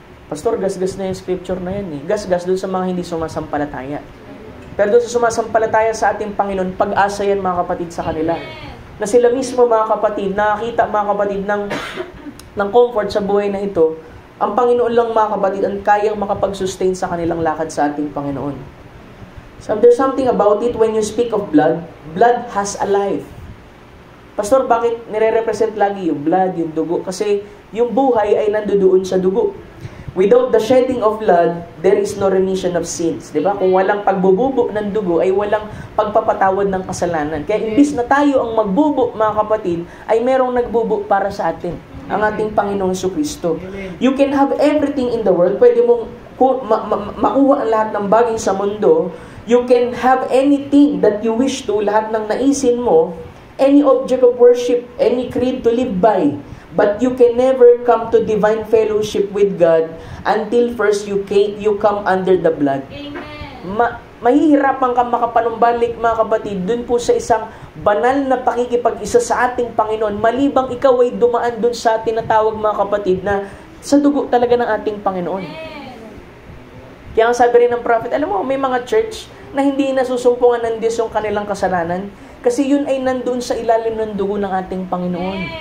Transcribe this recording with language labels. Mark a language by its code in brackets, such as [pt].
[tl] Pastor, gasgas na yung scripture na yan Gasgas doon sa mga hindi sumasampalataya. Pero doon sa sumasampalataya sa ating Panginoon, pag-asa yan, mga kapatid, sa kanila. Na sila mismo, mga kapatid, nakakita, mga kapatid, ng comfort sa buhay na ito, ang Panginoon lang, mga kapatid, ang kayang makapag-sustain sa kanilang lakad sa ating Panginoon. [en] So there's something about it when you speak of blood. Blood has a life. [tl] Pastor, bakit nire-represent lagi yung blood, yung dugo? Kasi yung buhay ay nandoon sa dugo. [en] Without the shedding of blood, there is no remission of sins. [tl] Diba? Kung walang pagbububo ng dugo, ay walang pagpapatawad ng kasalanan. Kaya imbis na tayo ang magbubo, mga kapatid, ay merong nagbubo para sa atin, ang ating Panginoong Jesucristo. [en] You can have everything in the world. [tl] Pwede mong makuha ang lahat ng bagay sa mundo. [en] You can have anything that you wish to, [tl] lahat ng naisin mo, [en] any object of worship, any creed to live by. But you can never come to divine fellowship with God until first you come under the blood. Amen. [tl] Mahihirapan kang makapanumbalik, mga kapatid, dun po sa isang banal na pakikipag-isa sa ating Panginoon, malibang ikaw ay dumaan dun sa tinatawag, mga kapatid, na sa dugo talaga ng ating Panginoon. Kaya ang sabi rin ng prophet, alam mo, may mga church na hindi nasusumpungan ng Diyos yung kanilang kasalanan kasi yun ay nandun sa ilalim ng dugo ng ating Panginoon.